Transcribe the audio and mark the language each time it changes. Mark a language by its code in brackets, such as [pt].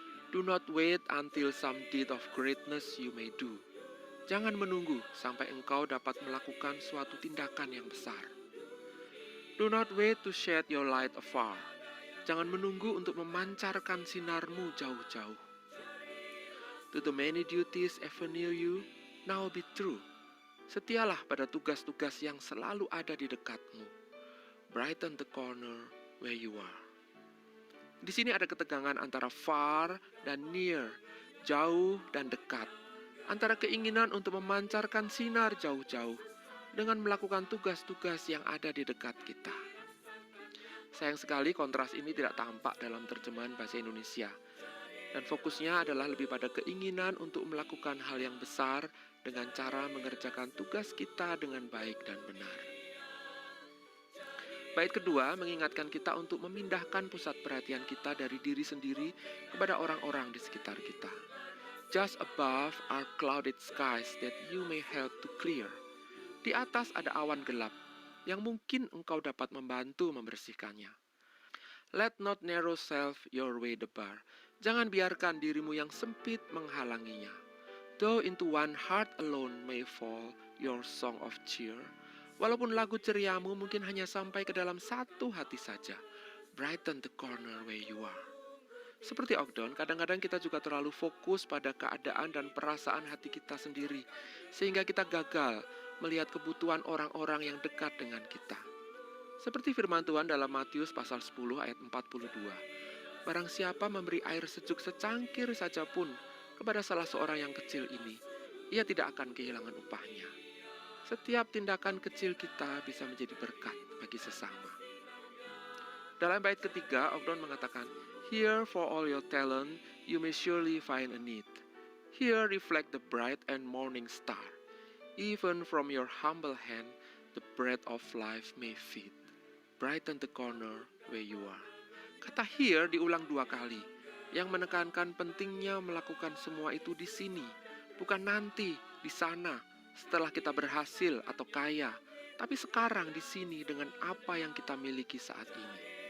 [en] Do not wait until some deed of greatness you may do. [id] Jangan menunggu sampai engkau dapat melakukan suatu tindakan yang besar. [en] Do not wait to shed your light afar. [id] Jangan menunggu untuk memancarkan sinarmu jauh-jauh. [en] To the many duties ever near you, now be true. [id] Setialah pada tugas-tugas yang selalu ada di dekatmu. [en] Brighten the corner where you are. [id] Di sini ada ketegangan antara far dan near, jauh dan dekat. Antara keinginan untuk memancarkan sinar jauh-jauh dengan melakukan tugas-tugas yang ada di dekat kita. Sayang sekali kontras ini tidak tampak dalam terjemahan bahasa Indonesia. Dan fokusnya adalah lebih pada keinginan untuk melakukan hal yang besar dengan cara mengerjakan tugas kita dengan baik dan benar. Bait kedua mengingatkan kita untuk memindahkan pusat perhatian kita dari diri sendiri kepada orang-orang di sekitar kita. [en] Just above are clouded skies that you may help to clear. [id] Di atas ada awan gelap yang mungkin engkau dapat membantu membersihkannya. [en] Let not narrow self your way debar. [id] Jangan biarkan dirimu yang sempit menghalanginya. [en] Though into one heart alone may fall your song of cheer. [id] Walaupun lagu ceriamu mungkin hanya sampai ke dalam satu hati saja. [en] Brighten the corner where you are. [id] Seperti Ogden, kadang-kadang kita juga terlalu fokus pada keadaan dan perasaan hati kita sendiri, sehingga kita gagal melihat kebutuhan orang-orang yang dekat dengan kita. Seperti firman Tuhan dalam Matius pasal 10 ayat 42. Barang siapa memberi air sejuk secangkir saja pun kepada salah seorang yang kecil ini, ia tidak akan kehilangan upahnya. Setiap tindakan kecil kita bisa menjadi berkat bagi sesama. Dalam bait ketiga, Ogden mengatakan, [en] Here for all your talent, you may surely find a need. Here reflect the bright and morning star. Even from your humble hand, the bread of life may feed. Brighten the corner where you are. [id] Kata here diulang 2 kali, yang menekankan pentingnya melakukan semua itu di sini, bukan nanti, di sana, setelah kita berhasil atau kaya, tapi sekarang di sini dengan apa yang kita miliki saat ini.